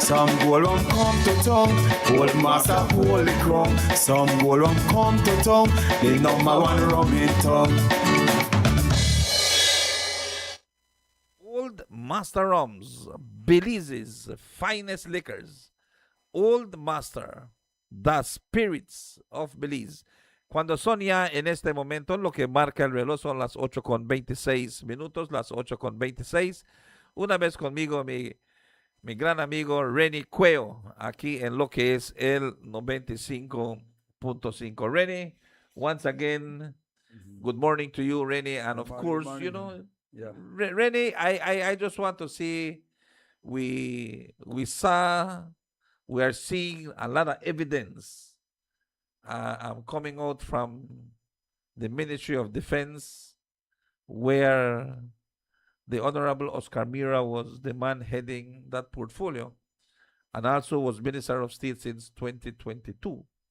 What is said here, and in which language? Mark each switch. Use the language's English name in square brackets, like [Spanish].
[English] Some gold rum come to town, old master hold the crown. Some gold rum come to town, the number one rum in town. Old Master Rums, Belize's finest liquors. Old Master, the spirits of Belize. [Spanish] Cuando son ya en este momento, lo que marca el reloj son las 8:26 minutos, las 8:26. Una vez conmigo, mi gran amigo Renny Cueo, aquí en lo que es el 95.5. [English] Renny, once again, good morning to you, Renny. And of course, you know, Yeah. Renny, I just want to see, we are seeing a lot of evidence coming out from the Ministry of Defense, where the Honorable Oscar Mira was the man heading that portfolio and also was Minister of State since 2022.